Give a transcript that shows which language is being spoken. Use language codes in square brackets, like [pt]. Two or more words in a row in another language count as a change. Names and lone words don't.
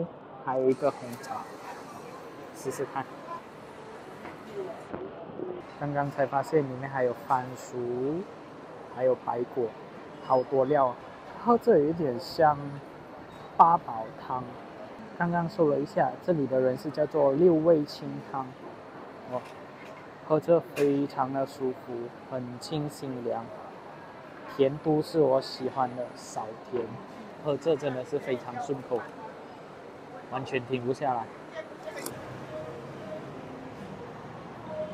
[zh] 還有一個紅茶，試試看。剛剛才發現裡面還有番薯，還有白果，好多料。喝着有點像八寶湯。剛剛搜了一下，這裡的人是叫做6味清湯。喝着非常的舒服，很清新涼，甜度是我喜歡的，少甜。喝着真的是非常順口。完全停不下來。